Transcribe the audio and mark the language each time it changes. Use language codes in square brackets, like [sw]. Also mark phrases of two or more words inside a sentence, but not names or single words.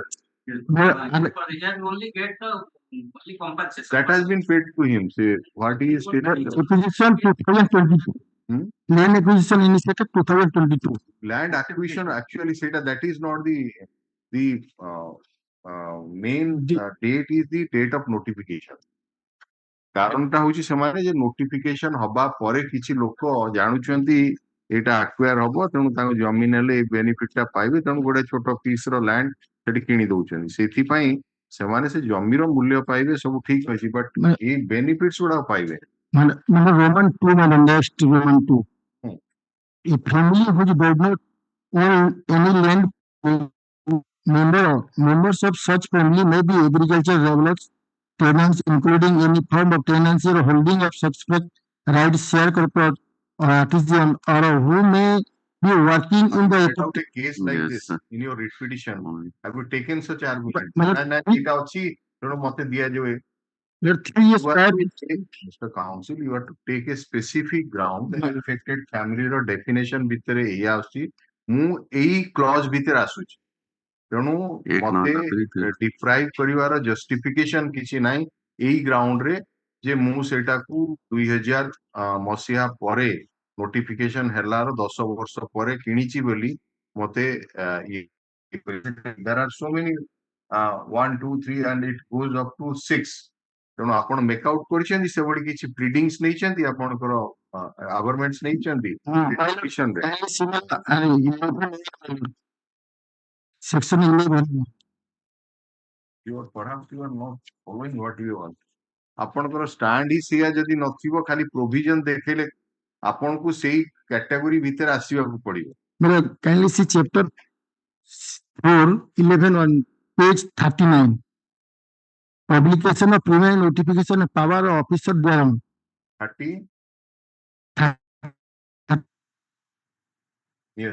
[en] For year only get only compensation. That has been paid to him. Say what he is stated. acquisition 2022. Land acquisition initiated 2022. Land acquisition actually said that is not the main date is the date of notification. [or] କାରଣଟା ହଉଛି ସେମାନେ ଯେ ନୋଟିଫିକେସନ ହବା ପରେ କିଛି ଲୋକ ଜାଣୁଛନ୍ତି ଏଇଟା ଆକ୍ୱାର ହବ, ତେଣୁ ତାଙ୍କ ଜମି ନେଲେ ଏଇ ବେନିଫିଟ ଟା ପାଇବେ, ତେଣୁ ଗୋଟେ ଛୋଟ ପିସ୍ ର ଲ୍ୟାଣ୍ଡ ସେଠି କିଣି ଦଉଛନ୍ତି। ସେଥିପାଇଁ ସେମାନେ ସେ ଜମିର ମୂଲ୍ୟ ପାଇବେ, ସବୁ ଠିକ ଅଛି, ବଟ ଏଇ ବେନିଫିଟ୍ସ ଗୁଡାକ ପାଇବେ। ମାନେ Roman 2 ମାନେ next Roman 2. [en] A family which does not own any land, members of such family may be agricultural developers, tenants, including any form of tenancy or holding of subscript rights, share corporate or artisan, or who may be working in the Set out a case like Yes, this sir. in your repetition. Have you taken such argument? But- [or] ନା ଏଇଟା ଅଛି ତେଣୁ ମତେ ଦିଆଯାଏ। [en] There are 3 years You prior. have to take, Mr. Counsel, you have to take a specific ground that affected family [or] ର definition ଭିତରେ ଏଇଆ ଆସୁଛି, ମୁଁ ଏଇ କ୍ଲଜ ଭିତରେ ଆସୁଛି, ତେଣୁ ଏକ ମତେ ନମ୍ବର ଭିତରେ। ଡିପ୍ରାଇଭ କରିବାର ଜଷ୍ଟିଫିକେସନ କିଛି ନାହିଁ ଏଇ ଗ୍ରାଉଣ୍ଡ ରେ ଯେ ମୁଁ ସେଇଟାକୁ 2000 ମସିହା ପରେ ନୋଟିଫିକେସନ ହେଲାର 10 ବର୍ଷ ପରେ କିଣିଛି ବୋଲି ମତେ [en] there are so many 1 2 3 and it goes up to 6, [or] ତେଣୁ ଆପଣ ମେକ୍ ଆଉଟ୍ କରିଛନ୍ତି ସେଭଳି କିଛି ପ୍ରିଡିଂସ୍ ନେଇଛନ୍ତି, ଆପଣଙ୍କର ଆଭରମେଣ୍ଟସ୍ ନେଇଛନ୍ତି ପିଟିସନରେ? [en] Section 11. You are perhaps you are not following what you want. [or] ଆପଣଙ୍କର ଷ୍ଟାଣ୍ଡ ହିଁ ସେଇଆ ଯଦି ନଥିବ, ଖାଲି ପ୍ରୋଭିଜନ ଦେଖେଇଲେ ଆପଣଙ୍କୁ ସେଇ କ୍ୟାଟାଗୋରୀ ଭିତରେ ଆସିବାକୁ ପଡିବ। [en] Kindly see chapter 4, 11 on page 39. Publication of preliminary notification of power of officer thereon. 30 Yes.